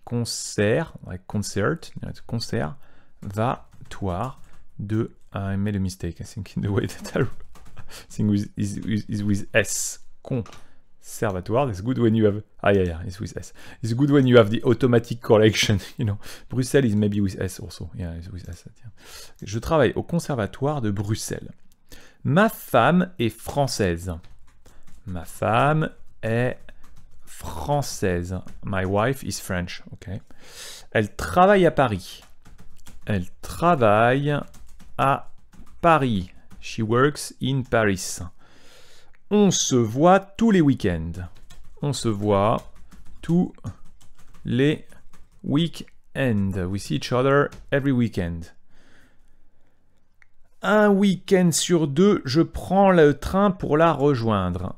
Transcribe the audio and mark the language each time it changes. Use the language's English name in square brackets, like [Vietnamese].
[English] Concert, like concert, conservatoire de... I made a mistake, I think, in the way that I think is with S. Conservatoire. It's good when you have... it's with S. It's good when you have the automatic correction, you know. Bruxelles is maybe with S also. Yeah, it's with S. [French] Je travaille au conservatoire de Bruxelles. Ma femme est française. Ma femme est française. [English] My wife is French, okay. [French] Elle travaille à Paris. Elle travaille à Paris. [English] She works in Paris. [French] On se voit tous les week-ends. On se voit tous les week-ends. [English] We see each other every weekend. [French] Un week-end sur 2, je prends le train pour la rejoindre.